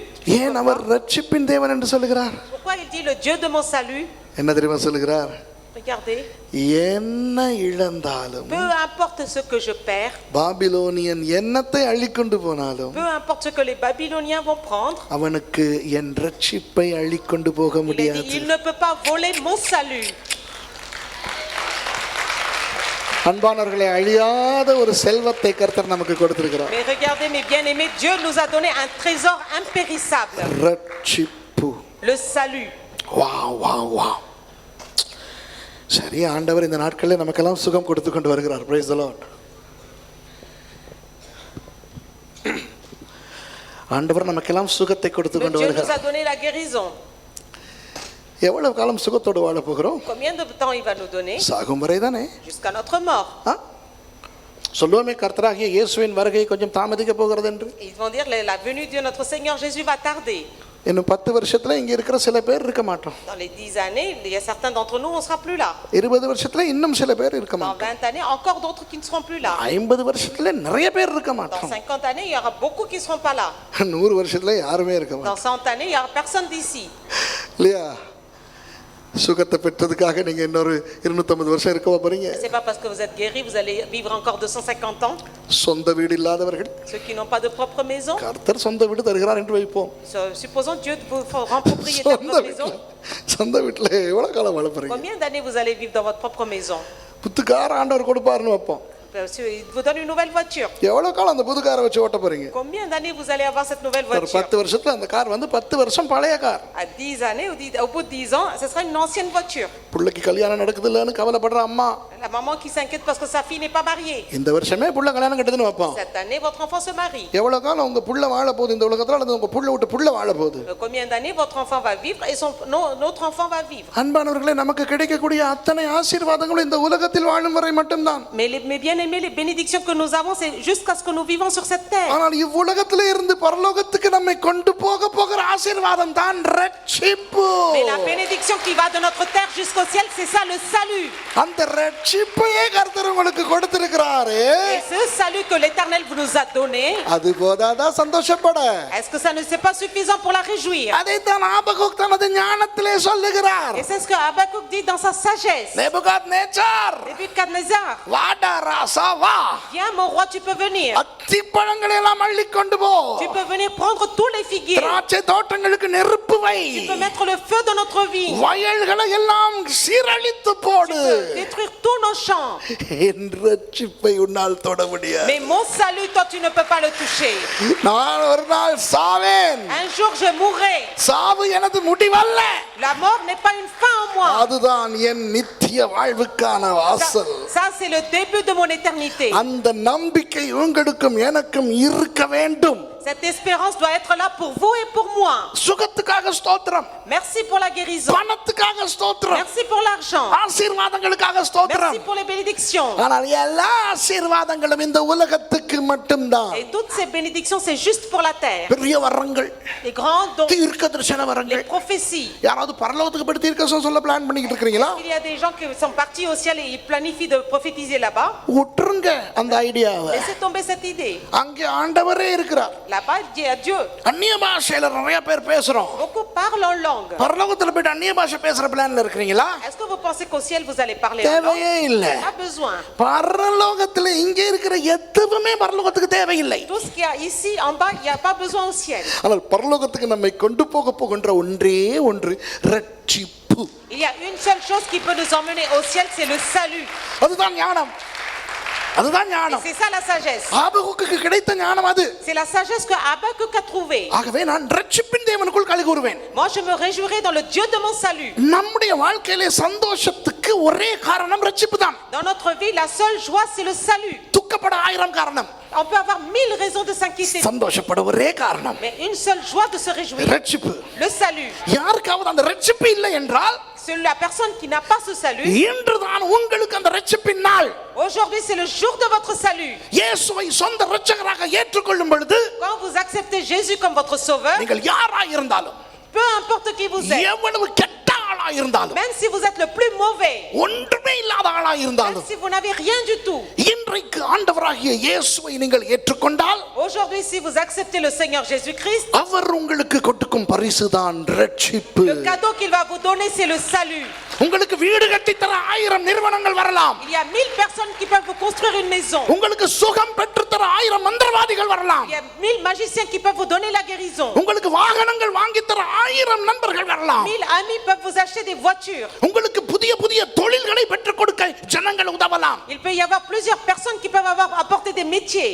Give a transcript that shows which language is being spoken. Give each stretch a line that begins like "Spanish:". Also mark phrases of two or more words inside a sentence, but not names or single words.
Tamil: ஏன் அவர் இரட்சிப்பின் தேவன் என்று சொல்லுகிறார்?
French: Pourquoi il dit le Dieu de mon salut?
Tamil: என்ன தெரியுமா சொல்லுகிறார்?
French: Regardez,
Tamil: என்ன இழந்தாலும்,
French: peu importe ce que je perds,
Tamil: பாபிலோனியன் என்னத்தை அள்ளிக்கொண்டு போனாலும்,
French: peu importe ce que les Babyloniens vont prendre,
Tamil: அவனுக்கு என் இரட்சிப்பை அள்ளிக்கொண்டு போக
French: il a dit
Tamil: முடியாது.
French: il ne peut pas voler mon salut.
Tamil: அன்பானவர்களே, அழியாத ஒரு செல்வத்தை கர்த்தர் நமக்கு கொடுத்திருக்கிறார்.
French: Mais regardez mes bien-aimés, Dieu nous a donné un trésor impérissable.
Tamil: ரட்சிப்பு.
French: Le salut. வாவ் வாவ் வாவ்.
Tamil: சரி, ஆண்டவர் இந்த நாட்களில் நமக்கெல்லாம் சுகம் கொடுத்து கொண்டு வருகிறார்.
English: Praise the Lord.
Tamil: ஆண்டவர் நமக்கெல்லாம் சுகத்தை கொடுத்து கொண்டு
French: Dieu nous a
Tamil: வருகிறார்.
French: donné la guérison.
Tamil: எவ்வளவு காலம் சுகத்தோடு வாழ போகிறோம்?
French: Combien de temps il va nous donner?
Tamil: சாகும் வரை தானே.
French: Jusqu'à notre mort.
Tamil: சொல்லுவோமே கர்த்தராகிய இயேசுவின் வருகை கொஞ்சம் தாமதிக்க போகிறது என்று.
French: Ils vont dire la venue de notre Seigneur Jésus va tarder.
Tamil: இன்னும் 10 வருஷத்துல இங்க இருக்கிற சில பேர் இருக்க மாட்டோம்.
French: Dans les 10 années, il y a certains d'entre nous, on sera plus là.
Tamil: 20 வருஷத்துல இன்னும் சில பேர் இருக்க
French: Dans
Tamil: மாட்டோம்.
French: 20 années, encore d'autres qui ne seront plus là.
Tamil: 50 வருஷத்துல நிறைய பேர் இருக்க
French: Dans
Tamil: மாட்டோம்.
French: 50 années, il y aura beaucoup qui ne seront pas là.
Tamil: 100 வருஷத்துல யாருமே இருக்க மாட்டோம்.
French: Dans 100 années, il n'y aura personne d'ici.
Tamil: இல்லையா? சுகத்தை பெற்றதுக்காக நீங்க இன்னொரு 250 வருஷம் இருக்க போறீங்க.
French: C'est pas parce que vous êtes guéri, vous allez vivre encore 250 ans.
Tamil: சொந்த வீடு இல்லாதவர்கள்
French: Ceux qui n'ont pas de propre maison,
Tamil: கர்த்தர் சொந்த வீடு தருகிறார் என்று வைப்போம்.
French: supposons Dieu vous rend propriétaire de votre maison.
Tamil: சொந்த வீட்டுல எவ்வளவு காலம் வாழ போறீங்க?
French: Combien d'années vous allez vivre dans votre propre maison?
Tamil: புத்துக்கார ஆண்டவர் கொடுப்பாருன்னு வைப்போம்.
French: Il vous donne une nouvelle voiture.
Tamil: எவ்வளவு காலம் அந்த புது காரை வச்சு ஓட்ட போறீங்க?
French: Combien d'années vous allez avoir cette nouvelle
Tamil: ஒரு
French: voiture?
Tamil: 10 வருஷத்துல அந்த கார் வந்து 10 வருஷம் பழைய கார்.
French: À 10 années, au bout de 10 ans, ce sera une ancienne voiture.
Tamil: புள்ளைக்கு கல்யாணம் நடக்குது இல்லன்னு கவலைப்படுற அம்மா,
French: La maman qui s'inquiète parce que sa fille n'est pas mariée.
Tamil: இந்த வருஷமே புள்ள கல்யாணம் கட்டுதுன்னு வைப்போம்.
French: Cette année, votre enfant se marie.
Tamil: எவ்வளவு காலம் உங்க புள்ள வாழ போகுது இந்த உலகத்துல, அல்லது உங்க புள்ள விட்டு புள்ள வாழ போகுது?
French: Combien d'années votre enfant va vivre et notre enfant va vivre?
Tamil: அன்பானவர்களே, நமக்கு கிடைக்கக்கூடிய அத்தனை ஆசீர்வாதங்களும் இந்த உலகத்தில் வாழும் வரை மட்டும்தான்.
French: Mais bien aimés, les bénédictions que nous avons, c'est jusqu'à ce que nous vivons sur cette terre.
Tamil: ஆனால் இவ்வுலகத்திலே இருந்து பரலோகத்துக்கு நம்மை கொண்டு போகிற ஆசீர்வாதம் தான் ரட்சிப்பு.
French: Mais la bénédiction qui va de notre terre jusqu'au ciel, c'est ça le salut.
Tamil: அந்த ரட்சிப்பையே கர்த்தர் உங்களுக்கு கொடுத்திருக்கிறாரு.
French: Et ce salut que l'Éternel vous nous a donné,
Tamil: அது போதாதா சந்தோஷப்பட?
French: est-ce que ça ne c'est pas suffisant pour la réjouir?
Tamil: அதைத்தான் ஆபகுக் தனது ஞானத்திலே சொல்லுகிறார்.
French: Et c'est ce que Habakkuk dit dans sa sagesse.
Tamil: நேபுகாத்நேச்சார்,
French: Nebuchadnezzar,
Tamil: வாடா ராசா வா,
French: viens mon roi, tu peux venir.
Tamil: அத்திப்பழங்களை எல்லாம் அள்ளி கொண்டு போ,
French: Tu peux venir prendre tous les figuiers.
Tamil: திராட்சை தோட்டங்களுக்கு நெருப்பு வை,
French: Tu peux mettre le feu dans notre vie.
Tamil: வயல்களை எல்லாம் சீரழித்து
French: Tu
Tamil: போடு.
French: peux détruire tous nos champs.
Tamil: என் ரட்சிப்பை உன்னால் தொட முடியாது.
French: Mais mon salut, toi, tu ne peux pas le toucher.
Tamil: நான் ஒரு நாள் சாவேன்.
French: Un jour, je mourrai.
Tamil: சாவு எனது முடிவல்ல,
French: La mort n'est pas une fin en moi.
Tamil: அதுதான் என் நித்திய வாழ்வுக்கான வாசல்.
French: Ça, c'est le début de mon éternité.
Tamil: அந்த நம்பிக்கை உங்களுக்கும் எனக்கும் இருக்க வேண்டும்.
French: Cette espérance doit être là pour vous et pour moi.
Tamil: சுகத்துக்காக ஸ்தோத்திரம்,
French: Merci pour la guérison.
Tamil: பணத்துக்காக ஸ்தோத்திரம்,
French: Merci pour l'argent.
Tamil: ஆசீர்வாதங்களுக்காக ஸ்தோத்திரம்.
French: Merci pour les bénédictions.
Tamil: ஆனால் எல்லா ஆசீர்வாதங்களும் இந்த உலகத்துக்கு மட்டும்தான்.
French: Et toutes ces bénédictions, c'est juste pour la terre.
Tamil: பெரிய வரங்கள்,
French: Les grands dons,
Tamil: தீர்க்கதரிசன
French: les
Tamil: வரங்கள்.
French: prophéties.
Tamil: யாராவது பரலோகத்துக்கு படி தீர்க்கதரிசனம் சொல்ல பிளான் பண்ணிக்கிட்டு இருக்கீங்களா?
French: Il y a des gens qui sont partis au ciel et ils planifient de prophétiser là-bas.
Tamil: விட்டுருங்க அந்த ஐடியாவை.
French: Laissez tomber cette idée.
Tamil: அங்கே ஆண்டவரே இருக்கிறார்.
French: Là-bas, il dit à Dieu.
Tamil: அந்நிய பாஷையில நிறைய பேர் பேசுறோம்.
French: Beaucoup parlent en langue.
Tamil: பரலோகத்துல போய் அந்நிய பாஷை பேசுற பிளான்ல இருக்கீங்களா?
French: Est-ce que vous pensez qu'au ciel vous allez parler en langue?
Tamil: தேவையே இல்ல.
French: Pas besoin.
Tamil: பரலோகத்துல இங்க இருக்கிற எதுவுமே பரலோகத்துக்கு தேவையில்லை.
French: Tout ce qu'il y a ici en bas, il n'y a pas besoin au ciel.
Tamil: ஆனால் பரலோகத்துக்கு நம்மை கொண்டு போகின்ற ஒன்றே ஒன்று ரட்சிப்பு.
French: Il y a une seule chose qui peut nous emmener au ciel, c'est le salut.
Tamil: அதுதான் ஞானம், அதுதான்
French: Et
Tamil: ஞானம்.
French: c'est ça la sagesse.
Tamil: ஆபகுக்குக்கு கிடைத்த ஞானம் அது.
French: C'est la sagesse que Habakkuk a trouvée.
Tamil: ஆகவே நான் ரட்சிப்பின் தேவனுக்குள் களி கூறுவேன்.
French: Moi, je me réjouirai dans le Dieu de mon salut.
Tamil: நம்முடைய வாழ்க்கையிலே சந்தோஷத்துக்கு ஒரே காரணம் ரட்சிப்பு தான்.
French: Dans notre vie, la seule joie, c'est le salut.
Tamil: துக்கப்பட 1000 காரணம்,
French: On peut avoir 1000 raisons de s'inquiéter,
Tamil: சந்தோஷப்பட ஒரே காரணம்
French: mais une seule joie de se réjouir,
Tamil: ரட்சிப்பு.
French: le salut.
Tamil: யாருக்காவது அந்த ரட்சிப்பு இல்லை என்றால்,
French: La personne qui n'a pas ce salut,
Tamil: இன்றுதான் உங்களுக்கு அந்த ரட்சிப்பின் நாள்.
French: aujourd'hui c'est le jour de votre salut.
Tamil: இயேசுவை சொந்த இரட்சகராக ஏற்றுக்கொள்ளும் பொழுது,
French: Quand vous acceptez Jésus comme votre sauveur,
Tamil: நீங்கள் யாராய் இருந்தாலும்,
French: peu importe qui vous êtes,
Tamil: எவ்வளவு கெட்ட ஆளாய் இருந்தாலும்,
French: même si vous êtes le plus mauvais,
Tamil: ஒன்றுமே இல்லாத ஆளாய்
French: même
Tamil: இருந்தாலும்,
French: si vous n'avez rien du tout,
Tamil: இன்றைக்கு ஆண்டவராகிய இயேசுவை நீங்கள் ஏற்றுக்கொண்டால்,
French: Aujourd'hui, si vous acceptez le Seigneur Jésus-Christ,
Tamil: அவர் உங்களுக்கு கொடுக்கும் பரிசுதான் ரட்சிப்பு.
French: le cadeau qu'il va vous donner, c'est le salut.
Tamil: உங்களுக்கு வீடு கட்டி தர 1000 நிறுவனங்கள் வரலாம்.
French: Il y a 1000 personnes qui peuvent vous construire une maison.
Tamil: உங்களுக்கு சுகம் பெற்று தர 1000 மந்திரவாதிகள் வரலாம்.
French: Il y a 1000 magiciens qui peuvent vous donner la guérison.
Tamil: உங்களுக்கு வாகனங்கள் வாங்கி தர 1000 நண்பர்கள் வரலாம்.
French: 1000 amis peuvent vous acheter des voitures.
Tamil: உங்களுக்கு புதிய புதிய தொழில்களை பெற்றுக் கொடுக்க ஜனங்கள் உதவலாம்.
French: Il peut y avoir plusieurs personnes qui peuvent avoir apporté des métiers.